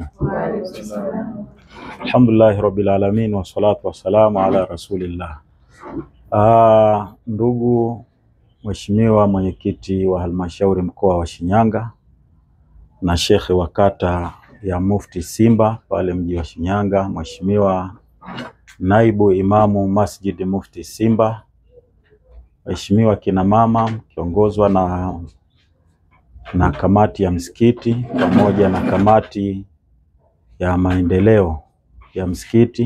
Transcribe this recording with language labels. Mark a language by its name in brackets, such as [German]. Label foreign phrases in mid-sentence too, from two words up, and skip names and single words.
[Arabic] الحمد لله رب العالمين والصلاة والسلام على رسول الله. [Swahili] Ndugu mheshimiwa mwenyekiti wa halmashauri mkoa wa Shinyanga na shekhe wa kata ya Mufti Simba pale mji wa Shinyanga, mheshimiwa naibu imamu Masjid Mufti Simba, mheshimiwa kina mama kiongozwa na kamati ya msikiti pamoja na kamati ya maendeleo ya msikiti.